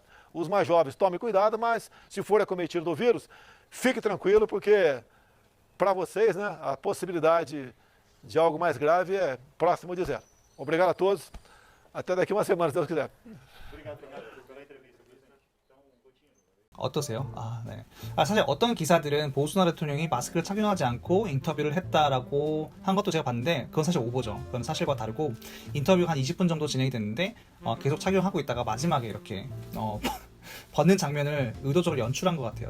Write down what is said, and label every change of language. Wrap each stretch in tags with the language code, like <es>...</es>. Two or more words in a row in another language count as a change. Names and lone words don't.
<pt>Os mais jovens, tomem cuidado, mas se for acometido do vírus, fique tranquilo, porque para vocês, a possibilidade de algo mais grave é próximo de zero. Obrigado a todos. Até daqui uma semana, se Deus quiser. Obrigado pela entrevista.</pt> <ko>어떠세요? 네. 사실 어떤 기사들은 보우소나로 대통령이 마스크를 착용하지 않고 인터뷰를 했다라고 한 것도 제가 봤는데 그건 사실 오보죠. 그건 사실과 다르고 인터뷰가 한 20분 정도 진행이 됐는데 계속 착용하고 있다가 마지막에 이렇게 벗는 장면을 의도적으로 연출한 것 같아요.</ko>